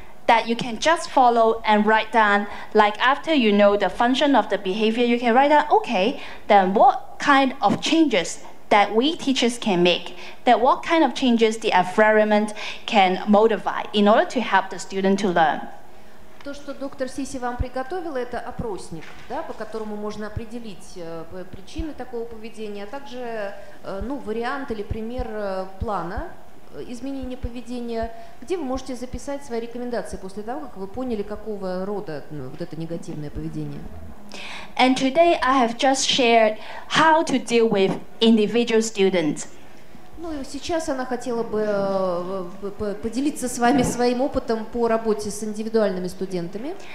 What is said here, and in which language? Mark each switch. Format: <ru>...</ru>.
<en>that you can just follow and write down, like after you know the function of the behavior, you can write down, okay, then what kind of changes that we teachers can make, that what kind of changes the environment can motivate in order to help the student to learn.</en> <ru>То, что доктор Сиси вам приготовила, это опросник, да, по которому можно определить причины такого поведения, а также вариант или пример плана изменения поведения, где вы можете записать свои рекомендации после того, как вы поняли, какого рода вот это негативное поведение.</ru> <en>And today I have just shared how to deal with individual students.</en> <ru>Ну и сейчас она хотела бы поделиться с вами своим опытом по работе с индивидуальными студентами.</ru>